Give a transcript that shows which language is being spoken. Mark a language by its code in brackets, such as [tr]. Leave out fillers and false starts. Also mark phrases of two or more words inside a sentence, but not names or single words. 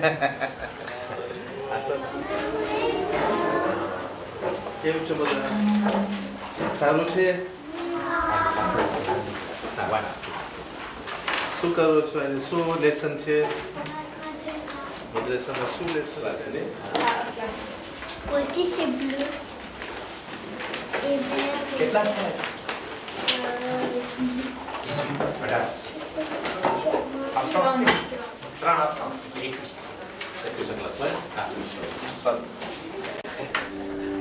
[gu] અસદ કેમ છો બધા સારું છે શું કરો છો અને શું લેસન છે મદ્રેસામાં શું લેસન છે ને [fr] Aussi c'est bleu et vert. [gu] કેટલા છે આજે 18 absence છે 3 absence 21 ક્લાસમાં હા અસદ